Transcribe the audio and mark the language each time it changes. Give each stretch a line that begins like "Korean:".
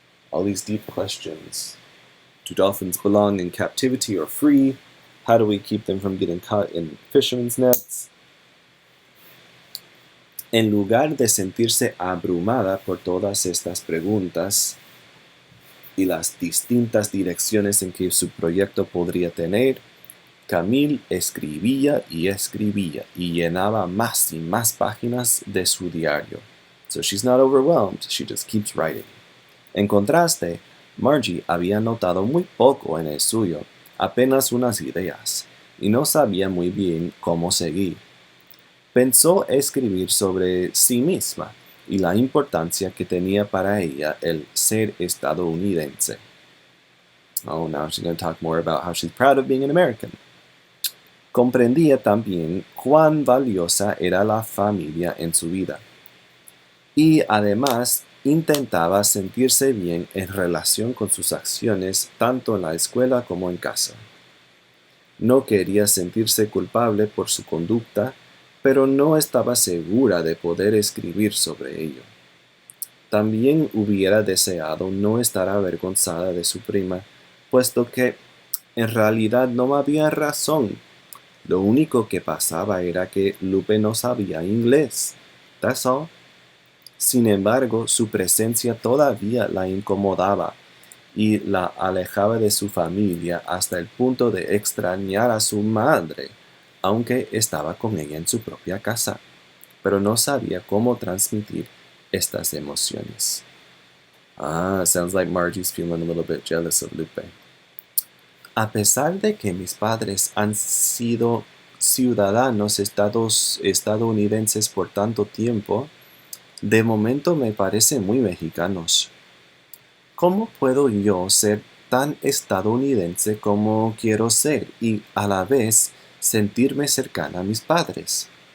English: All these deep questions. Do dolphins belong in captivity or free? How do we keep them from getting caught in fishermen's nets?
Spanish: En lugar de sentirse abrumada por todas estas preguntas y las distintas direcciones en que su proyecto podría tener, Camille escribía y llenaba más y más páginas de su diario.
English: So she's not overwhelmed, she just keeps writing.
Spanish: En contraste, Margie había notado muy poco en el suyo, apenas unas ideas, y no sabía muy bien cómo seguir. Pensó escribir sobre sí misma y la importancia que tenía para ella el ser estadounidense.
English: Oh, now she's going to talk more about how she's proud of being an American.
Spanish: Comprendía también cuán valiosa era la familia en su vida. Y además intentaba sentirse bien en relación con sus acciones tanto en la escuela como en casa. No quería sentirse culpable por su conducta, pero no estaba segura de poder escribir sobre ello. También hubiera deseado no estar avergonzada de su prima, puesto que en realidad no había razón. Lo único que pasaba era que Lupe no sabía inglés.
English: That's all.
Spanish: Sin embargo, su presencia todavía la incomodaba y la alejaba de su familia hasta el punto de extrañar a su madre, aunque estaba con ella en su propia casa, pero no sabía cómo transmitir estas emociones.
English: Sounds like Margie's feeling a little bit jealous of Lupe.
Spanish: A pesar de que mis padres han sido ciudadanos estadounidenses por tanto tiempo, de momento me parecen muy mexicanos. ¿Cómo puedo yo ser tan estadounidense como quiero ser y a la vez sentirme cercana a mis padres?